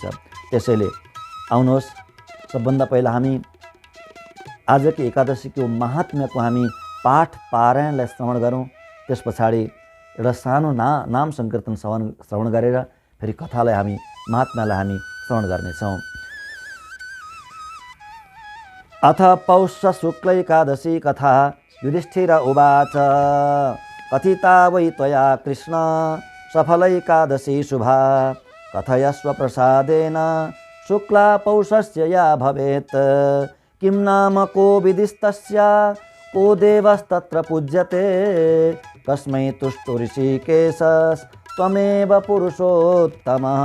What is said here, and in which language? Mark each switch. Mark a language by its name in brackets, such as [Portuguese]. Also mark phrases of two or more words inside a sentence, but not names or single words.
[Nepali] त्यसैले आउनुहोस् सबभन्दा पहिला हामी आजको एकादशीको महात्म्यको हामी पाठ पारायणलाई श्रवण गरौँ। त्यस पछाडि एउटा सानो नाम सङ्कीर्तन श्रवण गरेर फेरि कथालाई हामी महात्म्यलाई हामी श्रवण गर्नेछौँ। [Sanskrit] अथ पौष शुक्ल एकादशी कथा। युधिष्ठिर उवाच कथिता वै त्वया कृष्ण सफलैकादशी शुभा कथयस्व प्रसादेन शुक्ला पौषस्य या भवेत् किं नाम को विदिस्तस्य को देवस्तत्र पूज्यते कस्मै तुष्टो ऋषिकेशस्त्वमेव पुरुषोत्तमः।